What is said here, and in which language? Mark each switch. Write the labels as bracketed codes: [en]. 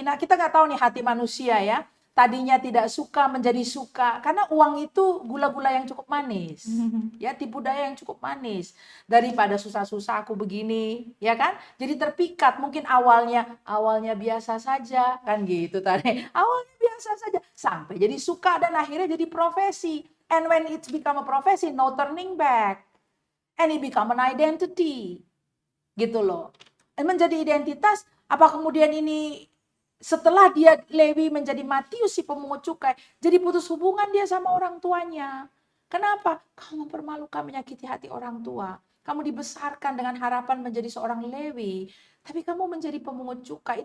[id] Nah, kita nggak tahu nih hati manusia ya. Tadinya tidak suka menjadi suka, karena uang itu gula-gula yang cukup manis, ya, tipu daya yang cukup manis. Daripada susah-susah aku begini, ya kan? Jadi terpikat. Mungkin awalnya biasa saja, kan gitu tadi. Awalnya biasa saja, sampai jadi suka dan akhirnya jadi profesi. [en] And when it's become a profesi, no turning back, and it become an identity, [id] gitu loh. Menjadi identitas. Apa kemudian ini setelah dia Lewi menjadi Matius si pemungut cukai, jadi putus hubungan dia sama orang tuanya. Kenapa? Kamu mempermalukan, menyakiti hati orang tua. Kamu dibesarkan dengan harapan menjadi seorang Lewi, tapi kamu menjadi pemungut cukai.